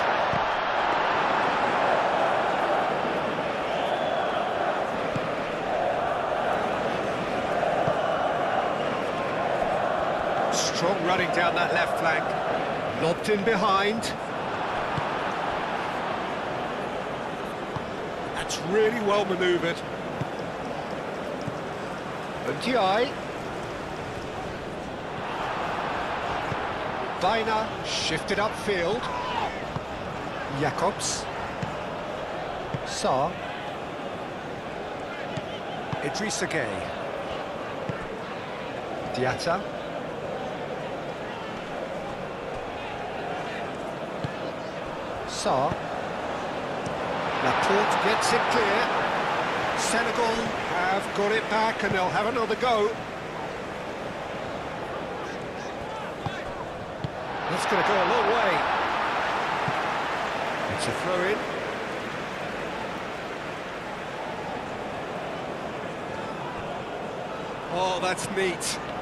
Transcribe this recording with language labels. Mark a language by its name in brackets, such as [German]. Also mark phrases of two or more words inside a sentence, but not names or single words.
[English] Strong running down that left flank. Lobbed in behind. That's really well manoeuvred. Ndiaye. Baina shifted upfield. Jakobs. Sarr. Idrissa Gueye. Diatta. Sarr. Laporte gets it clear. Senegal have got it back and they'll have another go. That's going to go a long way. It's a throw-in. Oh, that's neat.